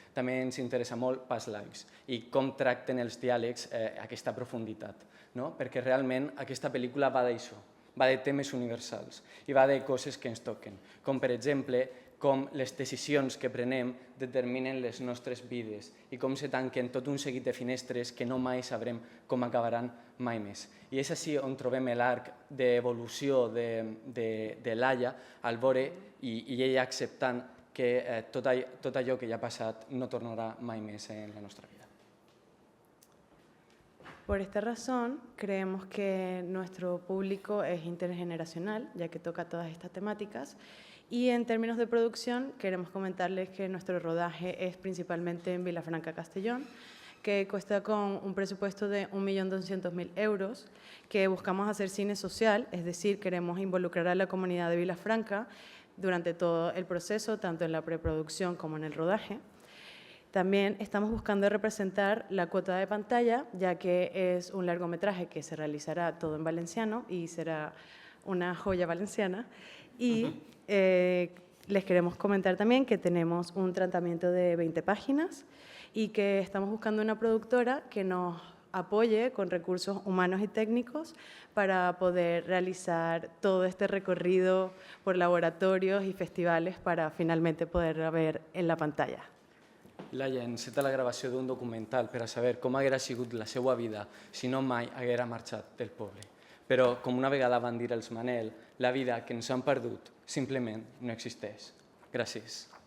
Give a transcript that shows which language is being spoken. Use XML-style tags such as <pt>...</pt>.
<ca>També ens interessa molt Past Lives i com tracten els diàlegs aquesta profunditat, perquè realment aquesta pel·lícula va d'això, va de temes universals i va de coses que ens toquen, com per exemple com les decisions que prenem determinen les nostres vides i com se tanquen tot un seguit de finestres que no mai sabrem com acabaran mai més. I és així on trobem l'arc d'evolució de Laia al veure i ella acceptant que tot allò que ja ha passat no tornarà mai més en la nostra vida.</ca> <es>Por esta razón, creemos que nuestro público es intergeneracional, ya que toca todas estas temáticas. Y en términos de producción, queremos comentarles que nuestro rodaje es principalmente en Vilafranca, Castellón, que cuesta con un presupuesto de 1.200.000 euros, que buscamos hacer cine social, es decir, queremos involucrar a la comunidad de Vilafranca durante todo el proceso, tanto en la preproducción como en el rodaje. También estamos buscando representar la cuota de pantalla, ya que es un largometraje que se realizará todo en valenciano y será una joya valenciana. Y les queremos comentar también que tenemos un tratamiento de 20 páginas y que estamos buscando una productora que nos apoye con recursos humanos y técnicos para poder realizar todo este recorrido por laboratorios y festivales para finalmente poder ver en la pantalla.</es> <ca>Laia enceta la gravació d'un documental per a saber com haguera sigut la seva vida si no mai haguera marxat del poble. Però, com una vegada van dir els Manel, la vida que ens han perdut simplement no existeix. Gràcies.</ca>